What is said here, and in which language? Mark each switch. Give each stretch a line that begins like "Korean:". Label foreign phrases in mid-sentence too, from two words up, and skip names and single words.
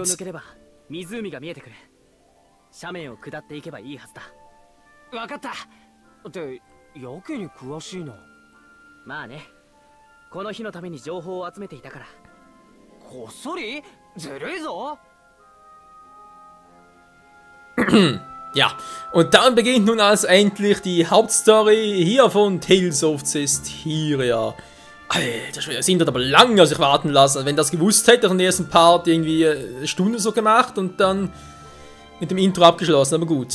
Japanese: 抜ければ湖が見えてくる。斜面を下っていけばいいはずだ。分かった。ってやけに詳しいな。まあね、この日のために情報を集めていたから。こっそりずるいぞ。
German: Ja, und dann beginnt nun also endlich die Hauptstory hier von Tales of Zestiria. Alter, das sind aber lange sich warten lassen. Wenn das gewusst hätte, ich den ersten Part irgendwie eine Stunde so gemacht und dann mit dem Intro abgeschlossen, aber gut.